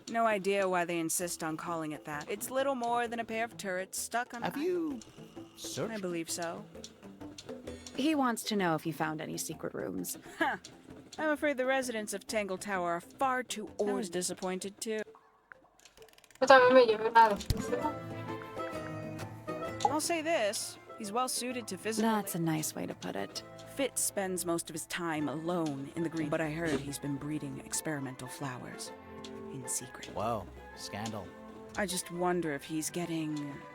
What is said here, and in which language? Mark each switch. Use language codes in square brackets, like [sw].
[en] No idea why they insist on calling it that. It's little more than a pair of turrets stuck on Have you searched? I believe so. He wants to know if you found any secret rooms. I'm afraid the residents of Tangle Tower are far too disappointed too. [es] Yo también me llevé una descripción. [en] I'll say this. He's well suited to physical... That's a nice way to put it. Fitz spends most of his time alone in the green, but I heard he's been breeding experimental flowers in secret. Whoa, scandal. I just wonder if he's getting...